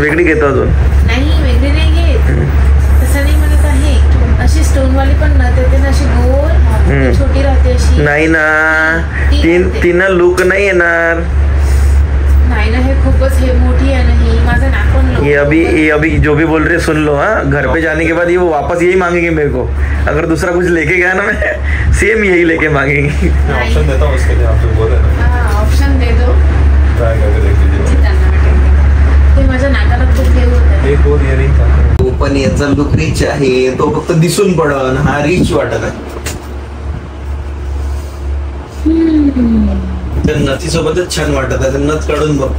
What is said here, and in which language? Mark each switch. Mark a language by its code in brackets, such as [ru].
[mr] वेगळी घेतो अजून. नाही वेगळी नाही घेत, तसं नाही म्हणत आहे. अशी स्टोन वाली पण नथ येते ना, अशी गोल छोटी राहते अशी. नाही ना, तिनं लुक नाही येणार. नाही ना, हे खूपच हे मोठी आहे ना ही. माझं नाक पण [hi] ये अभी जो भी बोल रहे सुन लो. हाँ, घर पे जाने के बाद ये वो वापस यही मांगेंगे मेरे को. अगर दूसरा कुछ लेके गया ना, मैं सेम यही लेके मांगेंगे. मैं ऑप्शन देता हूँ उसके लिए, आप जो बोले ना. हाँ ऑप्शन दे दो, ट्राई करके देख लीजिए. [mr] ते माझ्या नाकाला खूप हे होत आहे. [hi] एक और इयरिंग था. [mr] तो पण याचा लुक रिच आहे, तो फक्त दिसून पडन. हा रिच वाटत आहे. तर नथी सोबतच छान वाटत आहे. नथ काढून बघ.